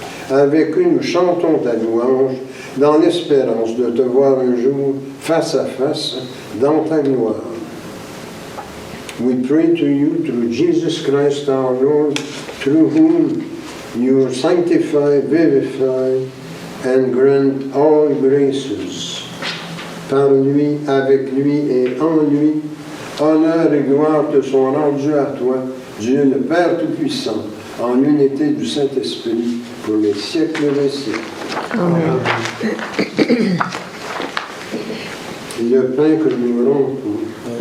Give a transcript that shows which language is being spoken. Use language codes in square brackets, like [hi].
[fr] Avec eux, nous chantons ta louange dans l'espérance de te voir un jour face à face dans ta gloire. [en] We pray to you through Jesus Christ our Lord, through whom you sanctify, vivify, and grant all graces. [fr] Par lui, avec lui et en lui, honneur et gloire te sont rendus à toi, Dieu le Père Tout-Puissant, en l'unité du Saint-Esprit, pour les siècles des siècles. Amen. Le pain que nous rompons